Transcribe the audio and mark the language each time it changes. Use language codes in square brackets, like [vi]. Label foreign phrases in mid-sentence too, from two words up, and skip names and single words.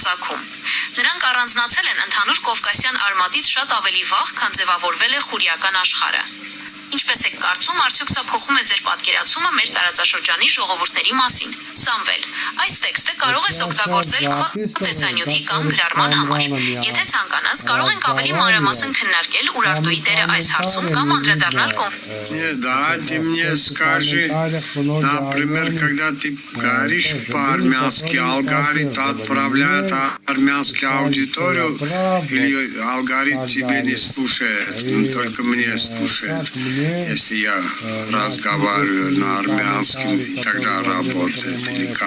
[hy] ծագում։ Նրանք առանձնացել են ընդհանուր կովկասյան արմատից շատ ավելի վաղ, քան ձևավորվել է խուրիական աշխարհը։ Ինչպես եք կարծում, արդյոք սա փոխում է ձեր պատկերացումը մեր տարածաշրջանի ժողովուրդների մասին։ Սամվել, այս տեքստը կարող ես օգտագործել քո տեսանյութի կամ գրառման համար։ Եթե ցանկանաս, կարող ենք ավելի մանրամասն քննարկել Ուրարտուի դերը այս հարցում կամ անդրադառնալ [ru] Нет, давайте мне скажи, например, когда ты говоришь по-армянски, алгоритм отправляет армянскую аудиторию или алгоритм тебе не слушает, только мне слушает. Если я разговариваю на армянском, и тогда работает, или как?